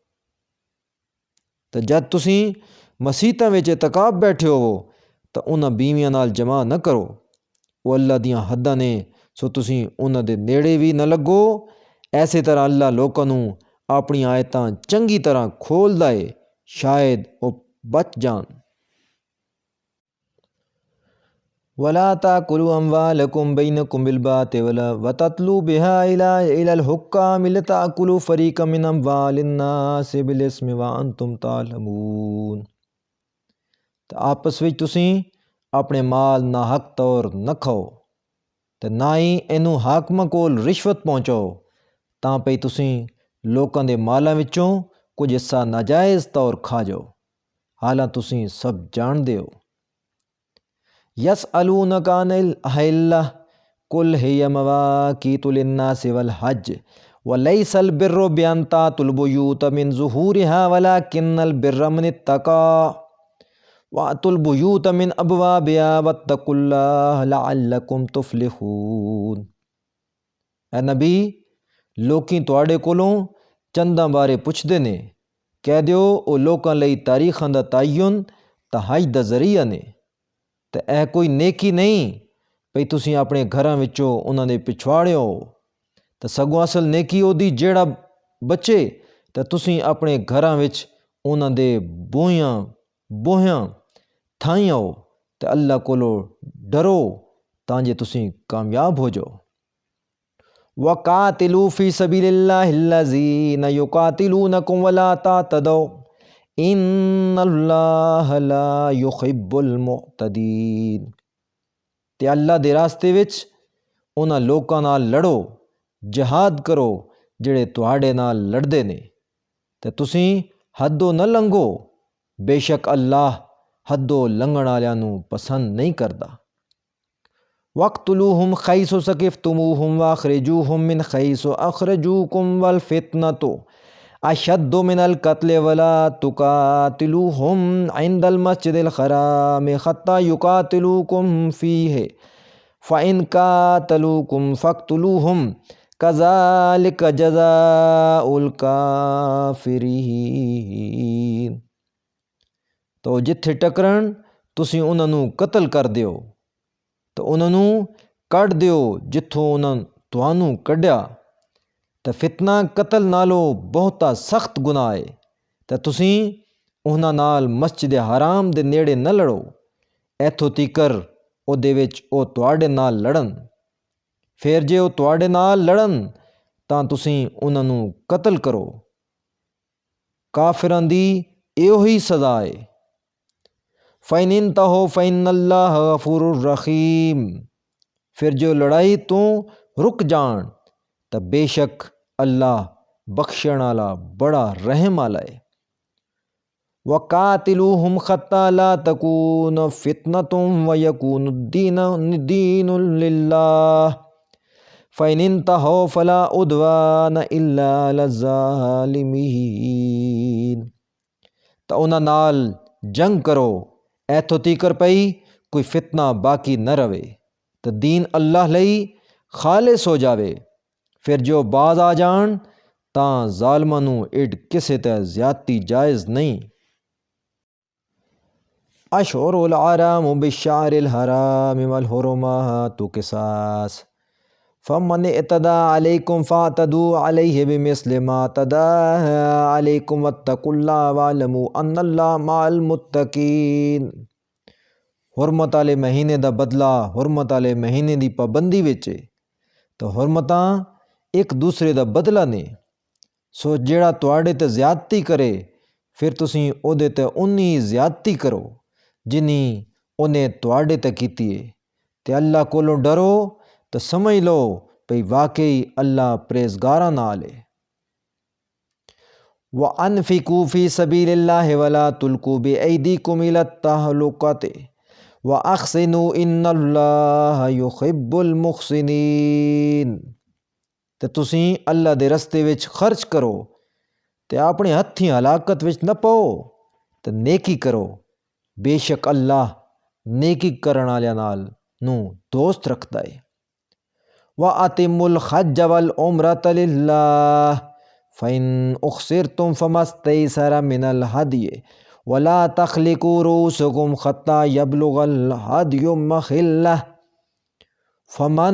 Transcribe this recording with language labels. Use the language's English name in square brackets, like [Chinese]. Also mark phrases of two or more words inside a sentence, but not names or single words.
[Punjabi] ਤੇ ਜਦ ਤੁਸੀਂ ਮਸੀਤਾਂ ਵਿੱਚ ਇਤਕਾਬ ਬੈਠੇ ਹੋਵੋ ਤਾਂ ਉਹਨਾਂ ਬੀਵੀਆਂ ਨਾਲ ਜਮ੍ਹਾਂ ਨਾ ਕਰੋ, ਉਹ ਅੱਲਾ ਦੀਆਂ ਹੱਦਾਂ ਨੇ, ਸੋ ਤੁਸੀਂ ਉਹਨਾਂ ਦੇ ਨੇੜੇ ਵੀ ਨਾ ਲੱਗੋ। ਐਸੇ ਤਰ੍ਹਾਂ ਅੱਲਾ ਲੋਕਾਂ ਨੂੰ ਆਪਣੀਆਂ ਆਇਤਾਂ ਚੰਗੀ ਤਰ੍ਹਾਂ ਖੋਲ੍ਹਦਾ ਏ, ਸ਼ਾਇਦ ਉਹ ਬਚ ਜਾਣ। [Arabic] وَلَا تَأْكُلُوا أَمْوَالَكُمْ بَيْنَكُمْ بِالْبَاطِلِ وَتَدْلُوا بِهَا إِلَى الْحُكَّامِ لِتَأْكُلُوا فَرِيقًا مِنْ أَمْوَالِ النَّاسِ بِالْإِثْمِ وَأَنْتُمْ تَعْلَمُونَ۔ [Punjabi] تو آپس ਵਿੱਚ ਤੁਸੀਂ ਆਪਣੇ ਮਾਲ ਨਾਹਕ ਤੌਰ ਨਾ ਖਾਓ ਤੇ ਨਾ ਹੀ ਇਹਨੂੰ ਹਾਕਮਾਂ ਕੋਲ ਰਿਸ਼ਵਤ ਪਹੁੰਚਾਓ, ਤਾਂ ਪਈ ਤੁਸੀਂ ਲੋਕਾਂ ਦੇ ਮਾਲਾਂ ਵਿੱਚੋਂ ਕੁਝ ਹਿੱਸਾ ਨਾਜਾਇਜ਼ ਤੌਰ ਖਾ ਜਾਓ, ਹਾਲਾਂ ਤੁਸੀਂ ਸਭ ਜਾਣਦੇ ਹੋ। [Arabic] يسألونك عن الأهلة قل هي مواقيت للناس والحج وليس البر بأن تأتوا البيوت من ظهورها ولكن البر من اتقى وأتوا البيوت من أبوابها واتقوا الله لعلكم تفلحون۔ [Punjabi] اے نبی، ਲੋਕੀ ਤੁਹਾਡੇ ਕੋਲੋਂ ਚੰਦਾਂ ਬਾਰੇ ਪੁੱਛਦੇ ਨੇ, ਕਹਿ ਦਿਓ ਉਹ ਲੋਕਾਂ ਲਈ ਤਾਰੀਖਾਂ ਦਾ ਤਾਯਨ ਤਾਂ ਹਜ ਦਾ ਜ਼ਰੀਆ ਨੇ। ਤੇ ਇਹ ਕੋਈ ਨੇਕੀ ਨਹੀਂ ਭਈ ਤੁਸੀਂ ਆਪਣੇ ਘਰਾਂ ਵਿੱਚੋਂ ਉਹਨਾਂ ਦੇ ਪਿਛਵਾੜਿਓ, ਤਾਂ ਸਗੋਂ ਅਸਲ ਨੇਕੀ ਉਹਦੀ ਜਿਹੜਾ ਬੱਚੇ ਤਾਂ ਤੁਸੀਂ ਆਪਣੇ ਘਰਾਂ ਵਿੱਚ ਉਹਨਾਂ ਦੇ ਬੂਹਿਆਂ ਥਾਈਂ ਆਓ ਤੇ ਅੱਲਾ ਕੋਲੋਂ ਡਰੋ ਤਾਂ ਜੇ ਤੁਸੀਂ ਕਾਮਯਾਬ ਹੋ ਜਾਓ۔ [Arabic] وَقَاتِلُوا فِي سَبِيلِ اللَّهِ الَّذِينَ يُقَاتِلُونَكُمْ وَلَا تَعْتَدُوا إِنَّ اللَّهَ لَا يُحِبُّ الْمُعْتَدِينَ۔ [Punjabi] ਤੇ ਅੱਲਾ ਦੇ ਰਾਸਤੇ ਵਿੱਚ ਉਹਨਾਂ ਲੋਕਾਂ ਨਾਲ ਲੜੋ, ਜਹਾਦ ਕਰੋ ਜਿਹੜੇ ਤੁਹਾਡੇ ਨਾਲ ਲੜਦੇ ਨੇ, ਤੇ ਤੁਸੀਂ ਹੱਦੋਂ ਨਾ ਲੰਘੋ, ਬੇਸ਼ੱਕ ਅੱਲਾਹ ਹੱਦੋਂ ਲੰਘਣ ਵਾਲਿਆਂ ਨੂੰ ਪਸੰਦ ਨਹੀਂ ਕਰਦਾ۔ [Arabic] وَاقْتُلُوهُمْ حَيْثُ ثَقِفْتُمُوهُمْ وَأَخْرِجُوهُمْ مِنْ حَيْثُ أَخْرَجُوكُمْ وَالْفِتْنَةُ أَشَدُّ مِنَ الْقَتْلِ وَلَا تُقَاتِلُوهُمْ عِنْدَ الْمَسْجِدِ الْحَرَامِ حَتَّى يُقَاتِلُوكُمْ فِيهِ فَإِنْ قَاتَلُوكُمْ فَاقْتُلُوهُمْ كَذَلِكَ جَزَاءُ الْكَافِرِينَ۔ [Punjabi] تو ਜਿੱਥੇ ਟਕਰਣ ਤੁਸੀਂ ਉਹਨਾਂ ਨੂੰ ਕਤਲ ਕਰ ਦਿਓ ਤਾਂ ਉਹਨਾਂ ਨੂੰ ਕੱਢ ਦਿਓ ਜਿੱਥੋਂ ਉਹਨਾਂ ਤੁਹਾਨੂੰ ਕੱਢਿਆ। ਤਾਂ ਫਿਤਨਾ ਕਤਲ ਨਾਲੋਂ ਬਹੁਤਾ ਸਖਤ ਗੁਨਾਹ ਹੈ। ਤਾਂ ਤੁਸੀਂ ਉਹਨਾਂ ਨਾਲ ਮਸਜਿਦ ਹਰਾਮ ਦੇ ਨੇੜੇ ਨਾ ਲੜੋ, ਇੱਥੋਂ ਤੀਕਰ ਉਹਦੇ ਵਿੱਚ ਉਹ ਤੁਹਾਡੇ ਨਾਲ ਲੜਨ। ਫਿਰ ਜੇ ਉਹ ਤੁਹਾਡੇ ਨਾਲ ਲੜਨ ਤਾਂ ਤੁਸੀਂ ਉਹਨਾਂ ਨੂੰ ਕਤਲ ਕਰੋ। ਕਾਫਿਰਾਂ ਦੀ ਇਹੋ ਹੀ ਸਜ਼ਾ ਹੈ। [Arabic] فَإِنِ انْتَهُوا فَإِنَّ اللَّهَ غَفُورٌ رَحِيمٌ۔ [Punjabi] پھر جو لڑائی تو رک جان تو بے شک اللہ بخشن والا بڑا رحم والا ہے۔ [Arabic] وَقَاتِلُوهُمْ حَتَّى لَا تَكُونَ فِتْنَةٌ وَيَكُونَ الدِّينُ لِلَّهِ فَإِنِ انْتَهُوا فَلَا عُدْوَانَ إِلَّا عَلَى الظَّالِمِينَ۔ [Punjabi] تو انہاں نال جنگ کرو ਇੱਥੋਂ ਤੀਕਰ ਪਈ ਕੋਈ ਫਿਤਨਾ ਬਾਕੀ ਨਾ ਰਵੇ ਤੇ ਦੀਨ ਅੱਲਾਹ ਲਈ ਖਾਲਿਸ ਹੋ ਜਾਵੇ। ਫਿਰ ਜੋ ਬਾਜ਼ ਆ ਜਾਣ ਤਾਂ ਜ਼ਾਲਮਾਂ ਨੂੰ ਏਡ ਕਿਸੇ ਤੇ ਜ਼ਿਆਦਤੀ ਜਾਇਜ਼ ਨਹੀਂ۔ [Arabic] أشهر الحرام بالشهر الحرام والحرمات قصاص فمن اعتدى عليكم فاعتدوا عليه بمثل ما اعتدى عليكم واتقوا الله واعلموا ان الله مع المتقين۔ [Punjabi] حرمت والے مہینے دا بدلہ حرمت والے مہینے دی پابندی وچ تو حرمتاں ایک دوسرے دا بدلہ نے۔ سو جیڑا تواڈے تے زیادتی کرے پھر تسی او دے تے اُنی زیادتی کرو جنی اونے تواڈے تے کیتی ہے۔ تے اللہ کولوں ڈرو تو سمجھ لو بھئی واقعی اللہ پرہیزگاراں نال ہے۔ [Arabic] وَأَنفِقُوا فِي سَبِيلِ اللَّهِ وَلَا تُلْقُوا بِأَيْدِيكُمْ إِلَى التَّهْلُكَةِ وَأَحْسِنُوا إِنَّ اللَّهَ يُحِبُّ الْمُحْسِنِينَ۔ [Punjabi] ਤੇ ਤੁਸੀਂ ਅੱਲਾ ਦੇ ਰਸਤੇ ਵਿੱਚ ਖਰਚ ਕਰੋ ਤੇ ਆਪਣੇ ਹੱਥੀਂ ਹਲਾਕਤ ਵਿੱਚ ਨਾ ਪਾਓ ਤੇ ਨੇਕੀ ਕਰੋ। ਬੇਸ਼ੱਕ ਅੱਲਾ ਨੇਕੀ ਕਰਨ ਵਾਲਿਆਂ ਨਾਲ ਨੂੰ ਦੋਸਤ ਰੱਖਦਾ ਹੈ۔ [Arabic] وَأَتِمُّوا الْحَجَّ وَالْعُمْرَةَ لِلَّهِ فَإِنْ أُحْصِرْتُمْ فَمَا اسْتَيْسَرَ مِنَ الْهَدْيِ وَلَا تَخْلِقُوا رُؤُوسَكُمْ حَتَّى يَبْلُغَ الْهَدْيُ مَحِلَّهُ فَمَنْ